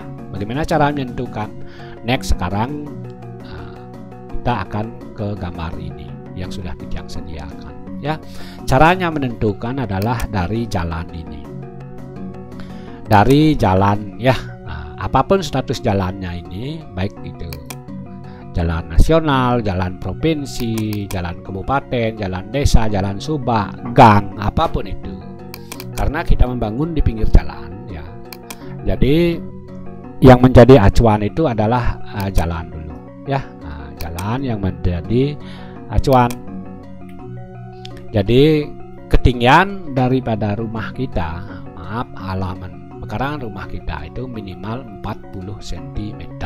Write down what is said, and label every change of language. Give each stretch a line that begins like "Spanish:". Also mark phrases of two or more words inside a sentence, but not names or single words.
Indonesian: Bagaimana cara menentukan? Next, sekarang kita akan ke gambar ini yang sudah kita sediakan ya. Caranya menentukan adalah dari jalan ini, dari jalan ya. Apapun status jalannya ini, baik itu jalan nasional, jalan provinsi, jalan kabupaten, jalan desa, jalan subak, gang, apapun itu, karena kita membangun di pinggir jalan ya. Jadi yang menjadi acuan itu adalah jalan dulu ya, jalan yang menjadi acuan. Jadi ketinggian daripada rumah kita, halaman pekarangan rumah kita itu minimal 40 cm.